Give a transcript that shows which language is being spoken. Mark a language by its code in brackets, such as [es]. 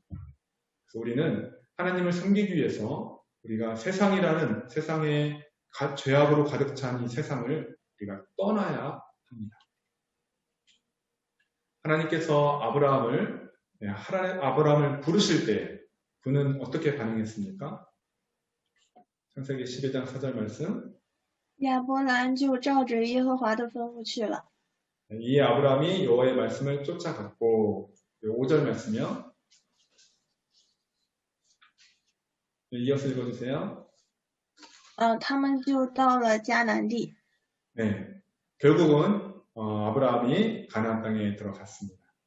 [ko] 그래서 우리는 하나님을 섬기기 위해서 우리가 세상이라는 세상의 죄악으로 가득 찬 이 세상을 우리가 떠나야 합니다. 하나님께서 아브라함을 부르실 때 그는 어떻게 반응했습니까? 창세기 12장 4절 말씀. [zh] 亚伯兰就照着耶和华的吩咐去了。 [ko] 이 아브라함이 여호와의 말씀을 쫓아갔고 5절 말씀이요. 이어서 읽어주세요. [zh] 他们就到了迦南地。 [ko] 네, 결국은 아브라함이 가나안 땅에 들어갔습니다.